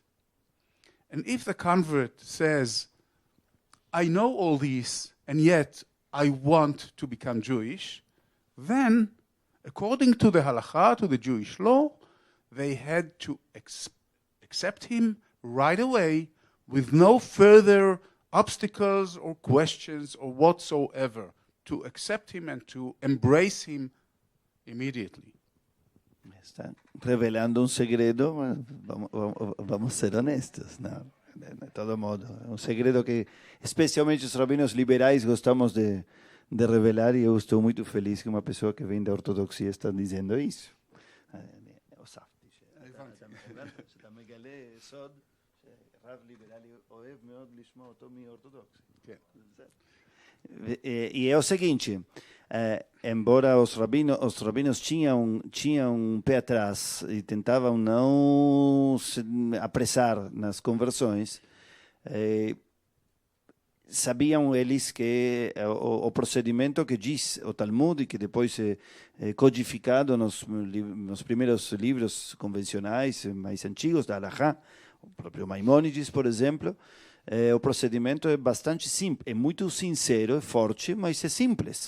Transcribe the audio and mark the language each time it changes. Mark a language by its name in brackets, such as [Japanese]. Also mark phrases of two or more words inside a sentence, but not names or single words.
[English] And if the convert says, "I know all this, and yet I want to become Jewish," then, according to the halakha, to the Jewish law, they had to accept him right away with no further obstacles or questions or whatsoever, to accept him and to embrace him immediately. [Spanish] Está revelando un segredo, vamos a ser honestos, ¿no? de todo modo. [Portuguese] É um segredo que, especialmente os rabinos liberais, gostamos de revelar, e eu estou muito feliz que uma pessoa que vem da ortodoxia está dizendo isso. [Hebrew] שאתה מגלה סוד שרב ליברלי אוהב מאוד לשמוע אותו מאורתודוקסי. [Portuguese] E é o seguinte, embora os rabinos tinham um pé atrás e tentavam não se apressar nas conversões, sabiam eles que o procedimento que diz o Talmud e que depois é codificado nos primeiros livros convencionais mais antigos da Halachá, o próprio Maimônides, por exemplo, o procedimento é bastante simples, é muito sincero, é forte, mas é simples.